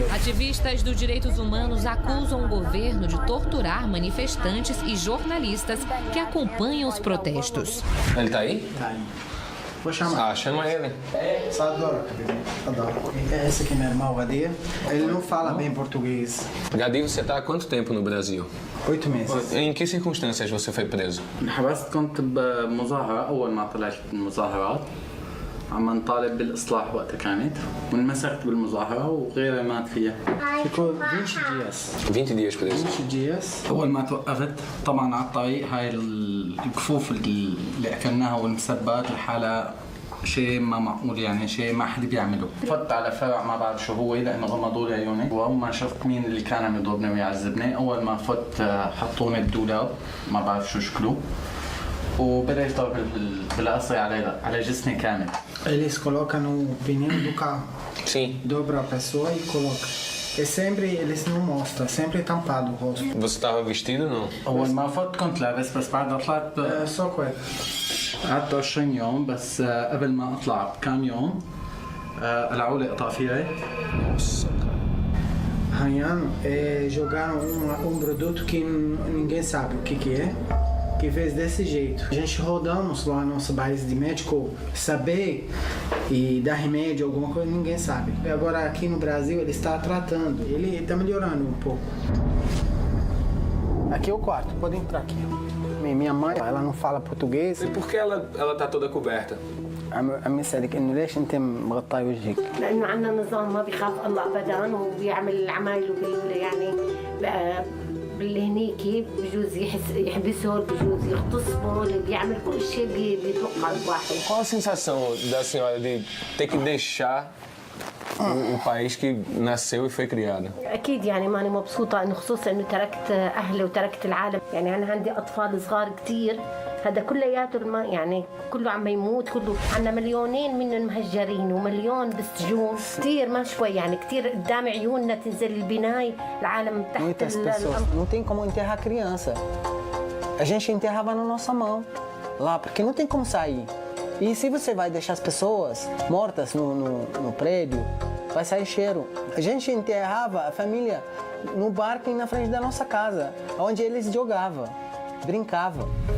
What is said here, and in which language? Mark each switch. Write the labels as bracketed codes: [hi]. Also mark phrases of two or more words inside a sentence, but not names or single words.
[pt] Ativistas dos direitos humanos acusam o governo de torturar manifestantes e jornalistas que acompanham os protestos. Ele tá aí? Tá aí. Vou chamar. Chama ele. Adoro. Esse aqui é meu irmão, Gadir. Ele não fala bem português. Gadir, você tá há quanto tempo no Brasil? 8 meses. Em que circunstâncias você foi preso? [ar] انحبست كنت بمظاهرة أول ما طلعت المظاهرات عم نطالب بالإصلاح وقتها كانت وانمسكت بالمظاهرة وغيري مات فيها. [pt] Ficou 20 dias. 20 dias preso. 20 dias. [ar] أول ما توقفت طبعا على الطريق هاي الكفوف اللي أكلناها والمسبات لحالها شيء ما معقول يعني شيء ما حد بيعمله. فت على فرع ما بعرف شو هو لأنه غمضوا لي عيوني وأول ما شفت مين اللي كان عم يضربني ويعذبني أول ما فت حطوني بدولاب ما بعرف شو شكله وبدأ يضرب بالقصر على جسمي كامل. [pt] Eles colocam no pneu do carro. Sim. Dobra a pessoa e coloca. E sempre eles não mostram, sempre tampado o rosto. Você estava vestido ou não? [ar] أول ما فت كنت لابس بس بعد طلعت [pt] só cueca. [ar] قعدت 20 يوم بس قبل ما اطلع بكم يوم قلعوا لي قطافية. [pt] Arranhando, jogaram um produto que ninguém sabe o que é. que fez desse jeito. A gente rodamos lá no nosso base de médico, saber e dar remédio, alguma coisa, ninguém sabe. E agora aqui no Brasil ele está tratando, ele está melhorando um pouco. Aqui é o quarto, pode entrar aqui. Minha mãe, ela não fala português. E por que ela está toda coberta? [ar] عم يسألك إنه ليش أنت مغطي وجهك؟ لأنه عندنا نظام ما بيخاف الله أبدا وبيعمل العمايل يعني بالهنيكي بجوز يحبسه بجوز يغتصبه اللي بيعمل كل شيء بيتوقع الواحد. [pt] Qual a sensação da senhora de ter que deixar o país que nasceu e foi criada؟ [ar] أكيد يعني ماني مبسوطة إنه خصوصا إنه تركت أهلي وتركت العالم، يعني أنا عندي أطفال صغار كتير، هذا كلياته يعني كله عم يموت، كله عنا مليونين منهم مهجرين ومليون بالسجون، كثير ما شوي يعني كثير قدام عيوننا تنزل البناية العالم تحت. [pt] Muitas pessoas não tem como enterrar criança. A gente enterrava na nossa mão lá, porque não tem como sair. E se você vai deixar as pessoas mortas no prédio, vai sair cheiro. A gente enterrava a família no barco na frente da nossa casa, onde eles jogavam, brincavam.